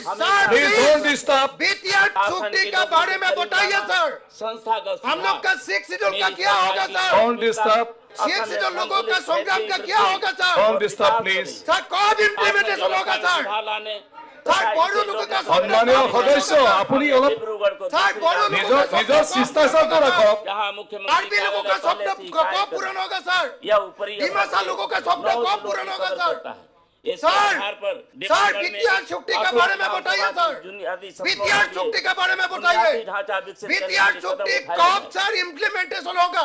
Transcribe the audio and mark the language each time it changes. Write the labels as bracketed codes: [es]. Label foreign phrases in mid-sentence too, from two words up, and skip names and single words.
[en] don't disturb. [hi] BTR सुक्ति के बारे में बताइए। सर, संस्थागत हम लोग का 6 शेड्यूल का क्या होगा? सर, [en] don't disturb. [hi] 6 शेड्यूल लोगों का संग्राम का क्या होगा? सर, [en] don't disturb please. [hi] सर, कब इम्प्लीमेंटेशन होगा? सर, सर, बड़ो लोगों का [as] সম্মানীয় সদস্য আপুনি অলপ [hi] सर, बड़ो लोगों का [as] নিজৰ শিষ্টাচাৰটো ৰাখক। [hi] आरबी लोगों का स्वप्न कब पूर्ण होगा? सर, डिमासा लोगों का स्वप्न कब पूर्ण होगा? सर, BTR सुक्ति के बारे में बताइए। सर, BTR सुक्ति के बारे में बताइए। BTR सुक्ति कब सर इम्प्लीमेंटेशन होगा?